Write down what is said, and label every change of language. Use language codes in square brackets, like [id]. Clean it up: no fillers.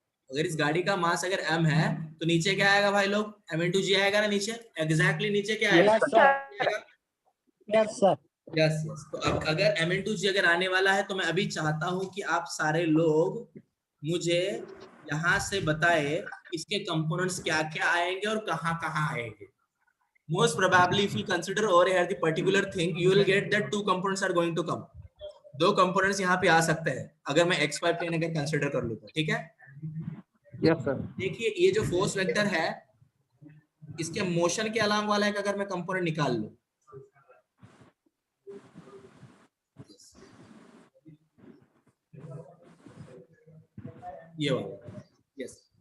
[hi] अगर इस गाड़ी का मास अगर m है तो नीचे क्या आएगा भाई लोग, m/g आएगा ना नीचे, एग्जैक्टली नीचे क्या आएगा? [en] Yes sir, yes sir. Yes yes. [hi] तो अब अगर m/g अगर आने वाला है तो मैं अभी चाहता हूं कि आप सारे लोग मुझे यहाँ से बताए इसके कंपोनेंट्स क्या क्या आएंगे और कहाँ कहाँ आएंगे। [en] Most probably if you consider over here the particular thing, you will get that 2 components are going to come. [hi] 2 components यहाँ पे आ सकते हैं अगर मैं एक्स वाई प्लेन अगर कंसीडर कर लूँ तो, ठीक है? [en] Yes, sir. [hi] देखिए ये जो फोर्स वेक्टर है, इसके मोशन के अलांग वाला एक अगर मैं कंपोनेंट निकाल लूँ, ये वाला, यस।